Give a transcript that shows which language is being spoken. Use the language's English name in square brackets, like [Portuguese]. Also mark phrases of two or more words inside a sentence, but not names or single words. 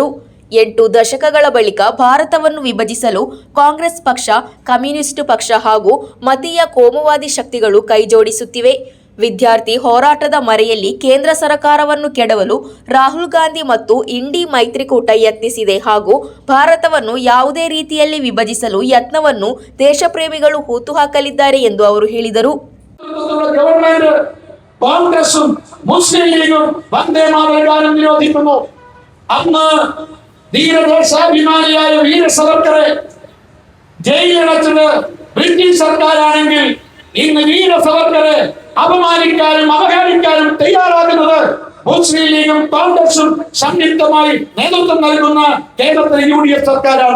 [Kannada] 8 ದಶಕಗಳ ಬಳಿಕ ಭಾರತವನ್ನು ವಿಭಜಿಸಲು ಕಾಂಗ್ರೆಸ್ ಪಕ್ಷ, ಕಮ್ಯುನಿಸ್ಟ್ ಪಕ್ಷ ಹಾಗೂ ಮತೀಯ ಕೋಮುವಾದಿ ಶಕ್ತಿಗಳು ಕೈಜೋಡಿಸುತ್ತಿವೆ. ವಿದ್ಯಾರ್ಥಿ ಹೋರಾಟದ ಮರೆಯಲ್ಲಿ ಕೇಂದ್ರ ಸರ್ಕಾರವನ್ನು ಕೆಡವಲು ರಾಹುಲ್ ಗಾಂಧಿ ಮತ್ತು ಇಂಡಿ ಮೈತ್ರಿಕೂಟ ಯತ್ನಿಸಿದೆ ಹಾಗೂ ಭಾರತವನ್ನು ಯಾವುದೇ ರೀತಿಯಲ್ಲಿ ವಿಭಜಿಸಲು ಯತ್ನವನ್ನು ದೇಶಪ್ರೇಮಿಗಳು ಹುಟ್ಟುಹಾಕಲಿದ್ದಾರೆ ಎಂದು ಅವರು ಹೇಳಿದರು. [Malayalam] ഗവൺമെന്റ് കോൺഗ്രസും മുസ്ലിം ലീഗും വന്ദേ മാതരം നിരോധിക്കുന്നു. അന്ന് ധീരദേശാഭിമാനിയായ വീര സവർക്കറെ ജയിലിലടച്ചത് ബ്രിട്ടീഷ് സർക്കാരാണെങ്കിൽ ഇന്ന് വീര സവർക്കറെ അപമാനിക്കാനും അവഹേളിക്കാനും തയ്യാറാകുന്നത് മുസ്ലിം ലീഗും കോൺഗ്രസും സംയുക്തമായി നേതൃത്വം നൽകുന്ന കേരളത്തിലെ UDF സർക്കാരാണ്.